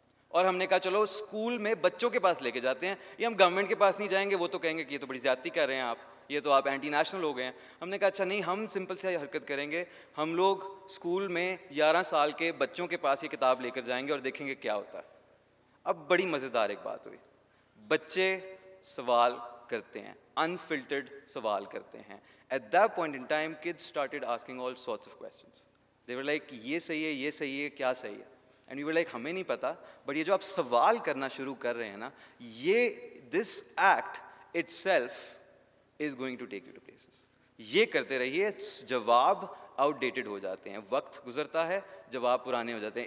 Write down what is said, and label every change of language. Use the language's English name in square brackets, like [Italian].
[Urdu] اور ہم نے کہا چلو اسکول میں بچوں کے پاس لے کے جاتے ہیں, یہ ہم گورنمنٹ کے پاس نہیں جائیں گے, وہ تو کہیں گے کہ یہ تو بڑی زیادتی کر رہے ہیں آپ, یہ تو آپ اینٹی نیشنل ہو گئے ہیں. ہم نے کہا اچھا نہیں, ہم سمپل سے حرکت کریں گے, ہم لوگ اسکول میں 11 سال کے بچوں کے پاس یہ کتاب لے کر جائیں گے اور دیکھیں گے کیا ہوتا ہے. اب بڑی مزیدار ایک بات ہوئی, بچے سوال کرتے ہیں, انفلٹرڈ سوال کرتے ہیں. [English] At that point in time kids started asking all sorts of questions. They were like [Urdu] یہ صحیح ہے, یہ صحیح ہے, کیا صحیح ہے. [English] and you were like [Urdu] ہمیں نہیں پتہ, بٹ یہ جو آپ سوال کرنا شروع کر رہے ہیں نا, یہ [English] This act itself is going to take you to places. [Urdu] یہ کرتے رہیے, جواب آؤٹ ڈیٹڈ ہو جاتے ہیں, وقت گزرتا ہے, جواب پرانے ہو جاتے ہیں.